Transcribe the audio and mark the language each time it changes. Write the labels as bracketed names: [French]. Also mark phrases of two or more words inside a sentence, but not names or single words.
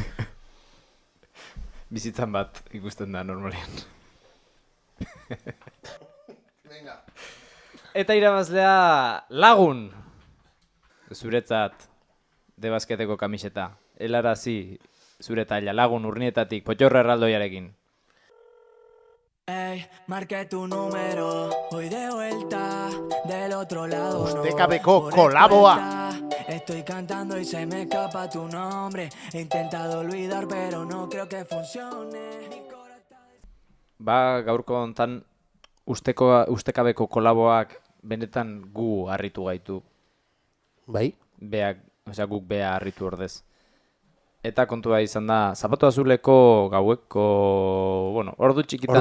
[Basque] Bizitzan bat ikusten da normalian. Eta irabazlea Lagun. Zuretzat de basketeko kamiseta. Helarazi zure talla Lagun Urnietatik Potxorro erraldoiarekin. [Spanish] Ey, marqué tu número, voy de vuelta del otro lado. [Basque] Ustekabeko kolaboa. [Spanish] Estoy cantando y se me escapa tu nombre. He intentado olvidar, pero no creo que funcione. [Basque] Gaurko hontan ustekabeko kolaboak benetan gu harritu gaitu. Bai? Guk bea harritu ordez. Eta kontua izan da, Zapatu Azuleko gaueko, ordu txikitan.